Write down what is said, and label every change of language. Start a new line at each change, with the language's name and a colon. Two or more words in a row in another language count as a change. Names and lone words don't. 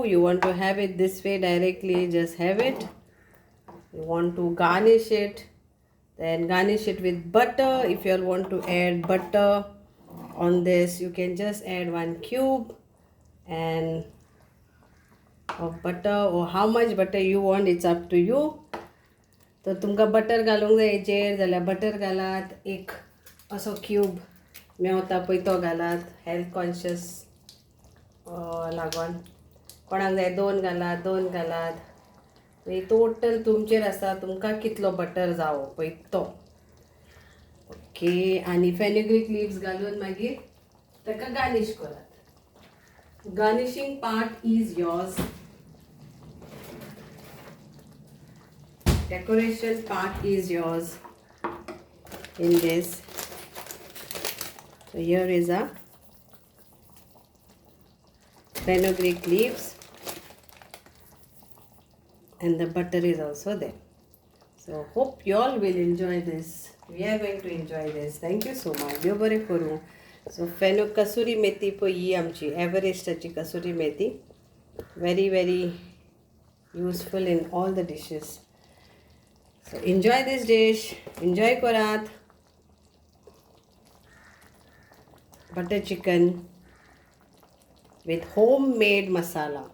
English: You want to have it this way directly, just have it. You want to garnish it, then garnish it with butter. If you want to add butter on this, you can just add 1 cube and of butter, or how much butter you want, it's up to you.
Konkani: So तुमका बटर घालूंक जाय हेचेर जाल्यार बटर घालात, एक असो क्यूब मेवता पळय तो घालात,
English: health conscious
Konkani: लागोन. कोणाक जाय 2 घालात, 2 घालात. टोटल तुमचेर आसा तुमकां कितलो बटर जावो पळय तो. ओके, आनी
English: fenugreek leaves
Konkani: घालून मागीर ताका गार्निश करात.
English: garnishing part is yours. Decoration part is yours in this. So here is a fenugreek leaves and the butter is also there. So hope you all will enjoy this. We are going to enjoy this. Thank you so much.
Konkani: देव बरें करूं. So कसुरी मेथी पळय ही आमची एव्हरेस्टाची कसुरी मेथी.
English: Very useful in all the dishes. So enjoy this dish. Enjoy korat. Butter chicken with homemade masala.